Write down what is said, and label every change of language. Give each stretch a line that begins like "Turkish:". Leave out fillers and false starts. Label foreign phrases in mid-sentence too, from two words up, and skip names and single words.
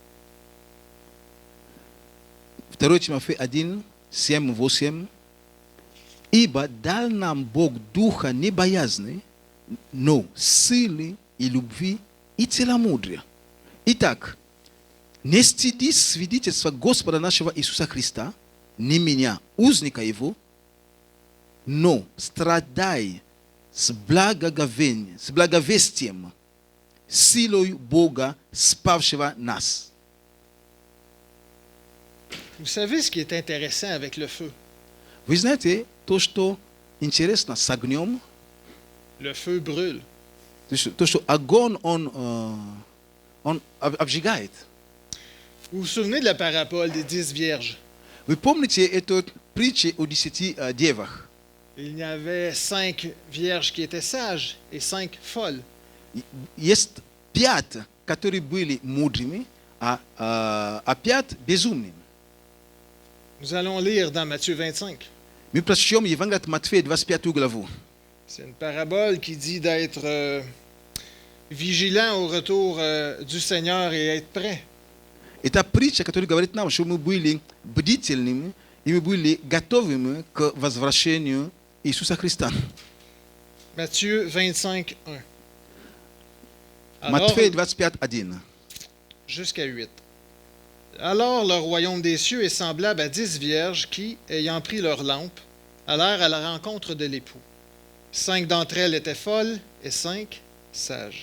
Russian: 2 Тимофея 1:7, 8. Ибо дал нам Бог духа не боязни, но силы и любви и целомудрия. Итак, не стыдись свидетельства Господа нашего Иисуса Христа, не меня, узника Его, но страдай с благовестием, силой Бога, спавшего нас.
French: Vous savez ce qui est intéressant avec le feu?
Russian: Вы знаете, то, что интересно с огнем,
French: Le feu brûle.
Russian: то, что огонь, он обжигает.
French: Vous vous souvenez de la parabole des 10 vierges?
Russian: Вы помните эту притчу о 10 девах?
French: Il y avait 5 vierges qui étaient sages et 5 folles.
Russian: Есть 5, которые были мудрыми, а 5 безумными.
French: Nous allons lire dans Matthieu 25.
Russian: Мы прочтем Евангелие от Матфея, 25 главу.
French: C'est une parabole qui dit d'être vigilant au retour du Seigneur et être prêt.
Russian: Это притча, которая говорит нам, что мы были бдительными и мы были готовыми к возвращению Иисуса Христа.
French: Matthieu 25, 1. Alors,
Russian: Матфея 25, 1.
French: jusqu'à 8. Alors le royaume des cieux est semblable à 10 vierges qui, ayant pris leurs lampes, allèrent à la rencontre de l'époux. 5 d'entre elles étaient folles et 5 sages.